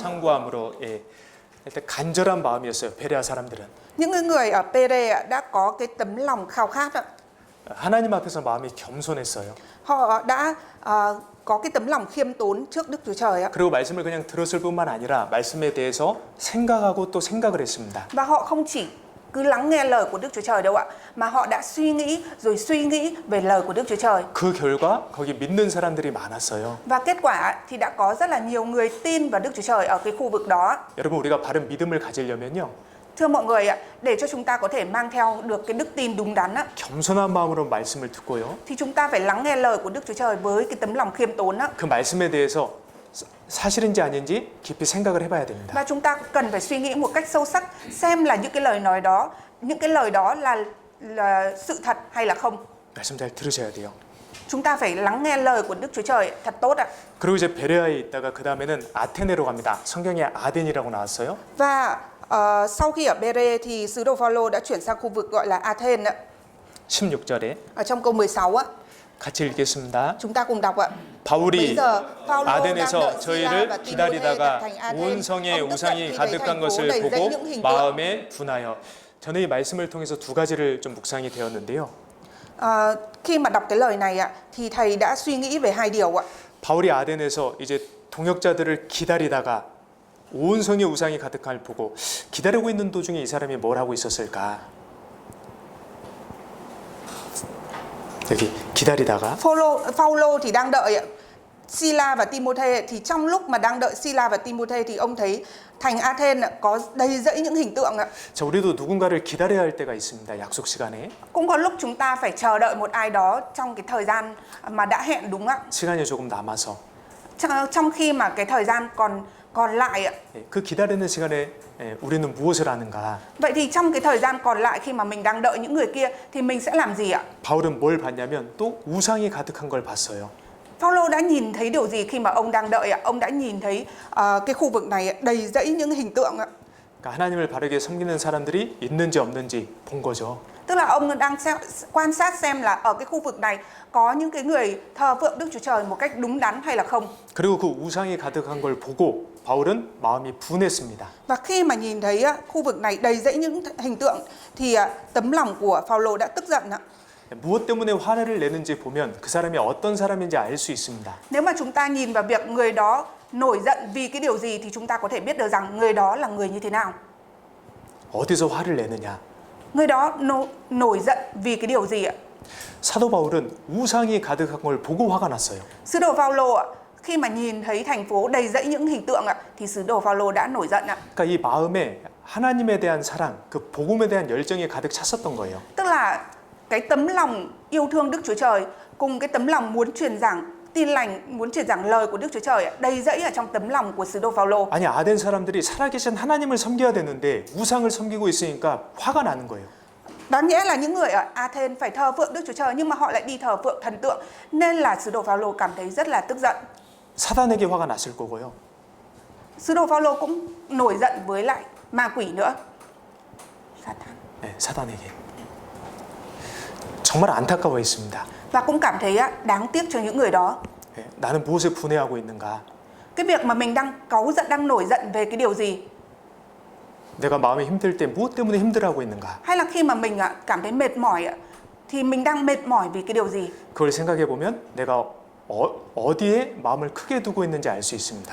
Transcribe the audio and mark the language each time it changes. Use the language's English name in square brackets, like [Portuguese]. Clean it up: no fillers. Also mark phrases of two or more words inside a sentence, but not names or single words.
[Korean] 상고함으로. 예. 일단 간절한 마음이었어요. 베레아 사람들은. [Vietnamese] Những người ở Pere ạ, đã có cái tấm lòng khao khát ạ. [Korean] 하나님 앞에서 마음이 겸손했어요. [Vietnamese] Họ đã có cái tấm lòng khiêm tốn trước Đức Chúa Trời ạ. [Korean] 그리고 말씀을 그냥 들었을 뿐만 아니라 말씀에 대해서 생각하고 또 생각을 했습니다. [Vietnamese] Và họ không chỉ cứ lắng nghe lời của Đức Chúa Trời đâu ạ, mà họ đã suy nghĩ về lời của Đức Chúa Trời. [Korean] 그 결과 거기 믿는 사람들이 많았어요. [Vietnamese] Và kết quả thì đã có rất là nhiều người tin vào Đức Chúa Trời ở cái khu vực đó. [Korean] 여러분 우리가 바른 믿음을 가지려면요. [Vietnamese] Thưa mọi người ạ, để cho chúng ta có thể mang theo được cái đức tin đúng đắn á, [Korean] 겸손한 마음으로 말씀을 듣고요. [Vietnamese] thì chúng ta phải lắng nghe lời của Đức Chúa Trời với cái tấm lòng khiêm tốn á. [Korean] 그 말씀에 대해서 사실인지 아닌지 깊이 생각을 해봐야 됩니다. [Vietnamese] Và chúng ta cần phải suy nghĩ một cách sâu sắc xem là những cái lời đó là sự thật hay là không. [Korean] 말씀 잘 들으셔야 돼요. [Vietnamese] Chúng ta phải lắng nghe lời của Đức Chúa Trời thật tốt ạ. [Korean] 그리고 이제 베레아에 있다가 그 다음에는 아테네로 갑니다. 성경에 아덴이라고 나왔어요. [Vietnamese] Và sau khi ở Bere thì sứ đồ Phaolô đã chuyển sang khu vực gọi là Athens ạ. [Korean] 16절에 [Vietnamese] Ở trong câu 16 á, [Korean] 같이 읽겠습니다. [Vietnamese] chúng ta cùng đọc ạ. [Korean] 바울이 [Vietnamese] Bây giờ Phaolô đang [Korean] 아덴에서 [Vietnamese] đợi Sila [Korean] 저희를 [Vietnamese] và Timôthê đặt [Korean] 기다리다가 [Vietnamese] thành [Korean] 온 [Vietnamese] Athens. [Korean] 성에 [Vietnamese] Ông tức giận [Korean] 우상이 [Vietnamese] vì thấy [Korean] 가득한 [Vietnamese] thành phố [Korean] 것을 [Vietnamese] đầy dẫy [Korean] 보고 [Vietnamese] những hình tượng. [Korean] 마음에 분하여. 저는 이 말씀을 통해서 두 가지를 좀 묵상이 되었는데요. [Vietnamese] Khi mà đọc cái lời này ạ, thì thầy đã suy nghĩ về hai điều ạ. [Korean] 바울이 아덴에서 이제 동역자들을 기다리다가 온 성에 우상이 가득함을 보고 기다리고 있는 도중에 이 사람이 뭘 하고 있었을까? 여기 기다리다가 [Vietnamese] Phaolô thì đang đợi ạ. Sila và Timôthê thì trong lúc mà đang đợi Sila và Timôthê thì ông thấy thành Athens có đầy dẫy những hình tượng ạ. [Korean] 자, 우리도 누군가를 기다려야 할 때가 있습니다. 약속 시간에. [Vietnamese] Cũng có lúc chúng ta phải chờ đợi một ai đó trong cái thời gian mà đã hẹn đúng ạ. [Korean] 시간이 조금 남아서. [Vietnamese] Trong khi mà cái thời gian còn lại ạ. [Korean] 그 기다리는 시간에 우리는 무엇을 하는가? [Vietnamese] Vậy thì trong cái thời gian còn lại khi mà mình đang đợi những người kia thì mình sẽ làm gì ạ? [Korean] 바울은 뭘 봤냐면 또 우상이 가득한 걸 봤어요. [Vietnamese] Phaolô đã nhìn thấy điều gì khi mà ông đang đợi ạ? Ông đã nhìn thấy cái khu vực này đầy dẫy những hình tượng ạ. [Korean] 그러니까 하나님을 바르게 섬기는 사람들이 있는지 없는지 본 거죠. [Vietnamese] Tức là ông đang quan sát xem là ở cái khu vực này có những cái người thờ phượng Đức Chúa Trời một cách đúng đắn hay là không. [Korean] 그리고 그 우상이 가득한 걸 보고 바울은 마음이 분했습니다. [Vietnamese] Và khi mà nhìn thấy khu vực này đầy dẫy những hình tượng thì tấm lòng của Phaolô đã tức giận ạ. [Korean] 무엇 때문에 화를 내는지 보면 그 사람이 어떤 사람인지 알 수 있습니다. [Vietnamese] Nếu mà chúng ta nhìn vào việc người đó nổi giận vì cái điều gì thì chúng ta có thể biết được rằng người đó là người như thế nào. [Korean] 어디서 화를 내느냐? [Vietnamese] Người đó nổi giận vì cái điều gì ạ? [Korean] 사도 바울은 우상이 가득한 걸 보고 화가 났어요. [Vietnamese] Sứ đồ Phaolô ạ, khi mà nhìn thấy thành phố đầy dẫy những hình tượng ạ, thì sứ đồ Phaolô đã nổi giận ạ. [Korean] 그러니까 이 마음에 하나님에 대한 사랑, 그 복음에 대한 열정이 가득 찼었던 거예요. [Vietnamese] Tức là cái tấm lòng yêu thương Đức Chúa Trời cùng cái tấm lòng muốn truyền giảng tin lành, muốn truyền giảng lời của Đức Chúa Trời đầy dẫy ở trong tấm lòng của sứ đồ Phaolô. [Korean] 아니 아덴 사람들이 살아계신 하나님을 섬겨야 되는데 우상을 섬기고 있으니까 화가 나는 거예요. [Vietnamese] Đáng nghĩa là những người ở Athens phải thờ phượng Đức Chúa Trời nhưng mà họ lại đi thờ phượng thần tượng, nên là sứ đồ Phaolô cảm thấy rất là tức giận. [Korean] 사단에게 화가 났을 거고요. [Vietnamese] Sứ đồ Phaolô cũng nổi giận với lại ma quỷ nữa. [Korean] 네, 사단에게. 정말 안타까워했습니다. [Vietnamese] Và cũng cảm thấy đáng tiếc cho những người đó. [Korean] 네, 나는 무엇에 분해하고 있는가? [Vietnamese] Cái việc mà mình đang cáu giận, đang nổi giận về cái điều gì? [Korean] 내가 마음이 힘들 때 무엇 때문에 힘들어하고 있는가? [Vietnamese] Hay là khi mà mình cảm thấy mệt mỏi thì mình đang mệt mỏi vì cái điều gì? [Korean] 그걸 생각해 보면 내가 어디에 마음을 크게 두고 있는지 알 수 있습니다.